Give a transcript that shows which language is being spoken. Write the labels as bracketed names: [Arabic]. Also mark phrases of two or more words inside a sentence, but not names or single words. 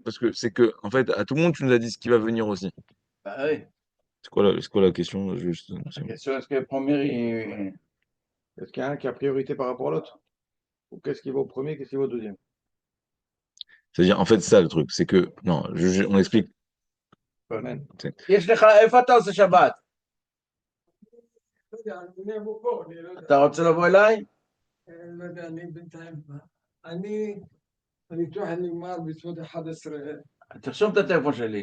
[French] parce que c'est que, en fait, à tout le monde, tu nous as dit ce qui va venir aussi. Bah oui. C'est quoi la question? Juste, La question, est-ce que le premier, Est-ce qu'il y a un qui a priorité par rapport à l'autre? Ou qu'est-ce qui va au premier, qu'est-ce qui va au deuxième? c'est-à-dire, en fait, ça, le truc, c'est que, non, on explique. Amen. [Hebrew] יש לך, איפה אתה עושה שבת? לא יודע, אני אבוא פה, אני לא יודע. אתה רוצה לבוא אליי? לא יודע, אני בינתיים... הניתוח נגמר בסביבות 11. תרשום את הטלפון שלי.